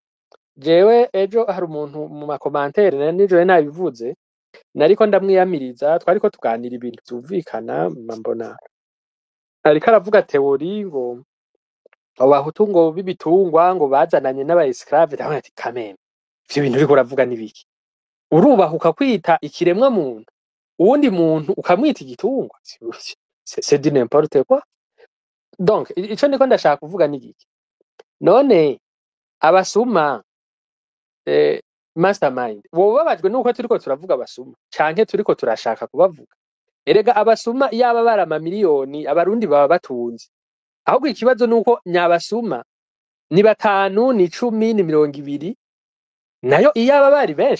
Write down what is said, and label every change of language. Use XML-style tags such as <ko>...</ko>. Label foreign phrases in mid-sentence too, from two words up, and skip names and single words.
<rn>Jewe ejo hari umuntu mu makomantere nijo nabivuze nariko ndamwiyamiriza twariko tuganira ibintu byumvikana mbona ariko aravuga teori ngo abahutu ngo bibitungwa ngo bazananye n'aba esclave ndabona ati kameme ivyo bintu uriko uravuga nibiki urubahuka kwita ikiremwa muntu uwundi muntu ukamwita igitungwa</rn> <fr>c'est du n'importe quoi.</fr> <rn>Donc ico niko ndashaka kuvuga nigiki none abasuma mastermind babajwe nuko turiko turavuga abasuma canke turiko turashaka kubavuga. Erega abasuma yaba barama miliyoni abarundi baba batunze ahubwo ikibazo nuko nyabasuma ni 5 ni 10 ni 20 nayo iyaba bari benshi.</rn>